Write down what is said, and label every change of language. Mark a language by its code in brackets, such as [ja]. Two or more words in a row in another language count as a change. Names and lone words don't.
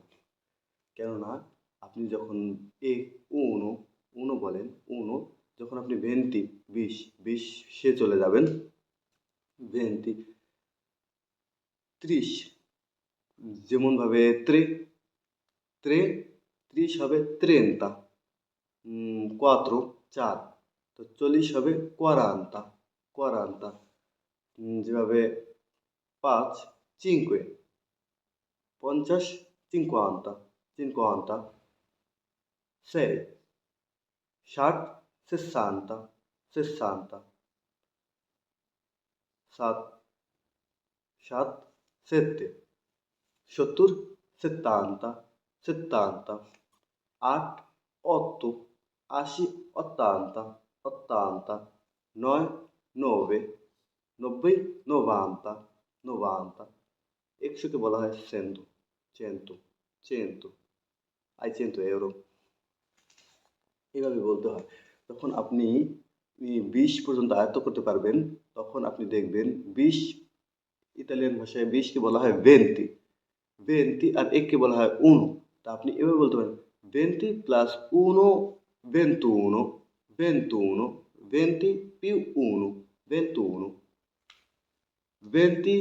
[bn] কেননা আপনি যখন [it] uno, uno [bn] বলেন, uno, যখন আপনি 20, 20, 20 চলে যাবেন, 20, [it] 30, যেমনভাবে tre, tre, 30 হবে trenta, 4, 4, তো 40 হবে quaranta, quaranta, যেভাবে ৫, cinque, ৫০, cinquanta, cinquanta, ৬, ৬০, sessanta, sessanta, ৭, ৭, sette, ৭০, settanta, settanta, ৮, ৮, ৮০, ottanta, ottanta, ৯, ৯, ৯০, novanta, novanta, [bn] ১০০-কে বলা হয় [it] cento, cento, cento, ai 100 euro, [bn] এভাবে বলতে হয়। তখন আপনি ২০ পর্যন্ত আয়ত্ত করতে পারবেন, তখন আপনি দেখবেন ২০, ইতালিয়ান ভাষায় ২০-কে বলা হয় [it] venti, venti, [bn] আর ১-কে বলা হয় uno। তা আপনি এভাবে বলতে পারেন 20 plus 1, 21, 21, 20 più 1, 21, 20